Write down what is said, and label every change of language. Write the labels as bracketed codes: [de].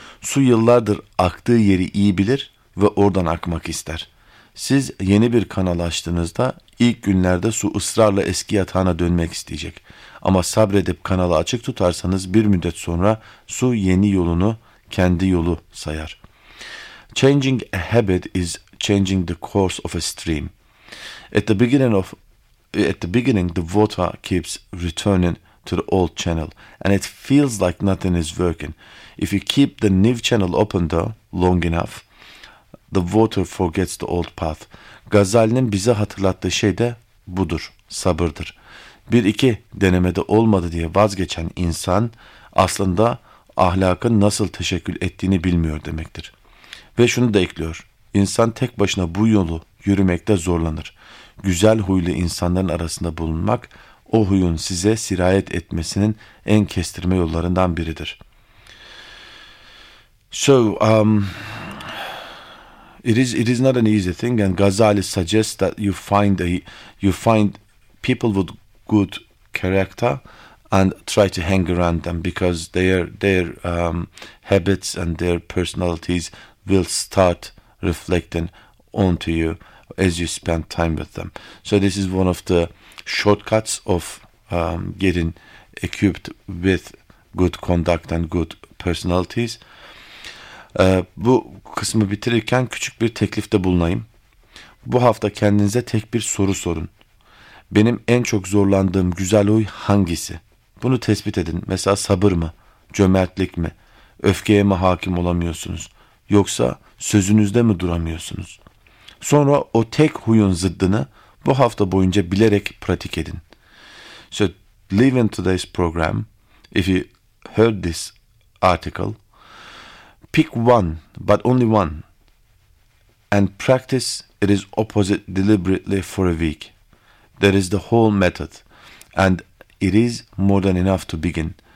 [tr] Su yıllardır aktığı yeri iyi bilir ve oradan akmak ister. Siz yeni bir kanal açtığınızda ilk günlerde su ısrarla eski yatağına dönmek isteyecek. Ama sabredip kanalı açık tutarsanız bir müddet sonra su yeni yolunu kendi yolu sayar. [en] Changing a habit is changing the course of a stream. At the beginning, the water keeps returning to the old channel and it feels like nothing is working. If you keep the new channel open though long enough, the water forgets the old path. [tr] Gazali'nin bize hatırlattığı şey de budur, sabırdır. Bir iki denemede olmadı diye vazgeçen insan aslında ahlakın nasıl teşekkül ettiğini bilmiyor demektir. Ve şunu da ekliyor. İnsan tek başına bu yolu yürümekte zorlanır. Güzel huylu insanların arasında bulunmak o huyun size sirayet etmesinin en kestirme yollarından biridir. [en] It is not an easy thing, and Gazali suggests that you find people with good character and try to hang around them because their habits and their personalities will start reflecting onto you as you spend time with them. So this is one of the shortcuts of getting equipped with good conduct and good personalities. [tr] Bu kısmı bitirirken küçük bir teklifte bulunayım. Bu hafta kendinize tek bir soru sorun. Benim en çok zorlandığım güzel huy hangisi? Bunu tespit edin. Mesela sabır mı? Cömertlik mi? Öfkeye mi hakim olamıyorsunuz? Yoksa sözünüzde mi duramıyorsunuz? Sonra o tek huyun zıddını bu hafta boyunca bilerek pratik edin. [en] So, leave in today's program. If you heard this article, pick one, but only one, and practice it is opposite deliberately for a week. That is the whole method, and it is more than enough to begin.